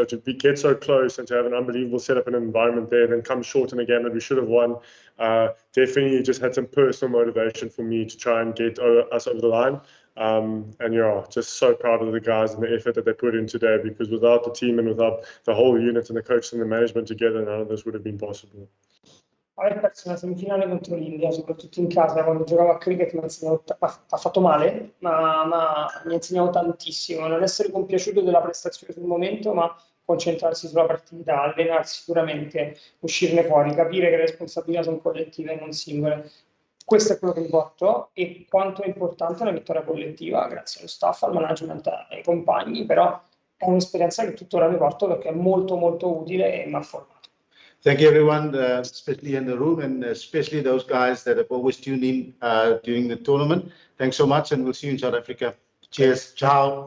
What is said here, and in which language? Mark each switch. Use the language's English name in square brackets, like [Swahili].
[English] So to get so close and to have an unbelievable setup and environment there, then come short in a game that we should have won, definitely just had some personal motivation for me to try and get us over the line. And just so proud of the guys and the effort that they put in today, because without the team and without the whole unit and the coaches and the management together, none of this would have been possible. [Italian] Aver perso una semifinale contro l'India, soprattutto in casa, quando giocavo a cricket, ha fatto male, ma mi ha insegnato tantissimo. Non essere compiaciuto della prestazione sul momento, ma concentrarsi sulla partita, allenarsi sicuramente, uscirne fuori, capire che le responsabilità sono collettive e non singole. Questo è quello che mi porto, e quanto è importante una vittoria collettiva, grazie allo staff, al management, ai compagni, però è un'esperienza che tuttora mi porto, perché è molto molto utile e mi ha formato. [English] Thank you, everyone, especially in the room, and especially those guys that have always tuned in during the tournament. Thanks so much, and we'll see you in South Africa. Cheers. Ciao.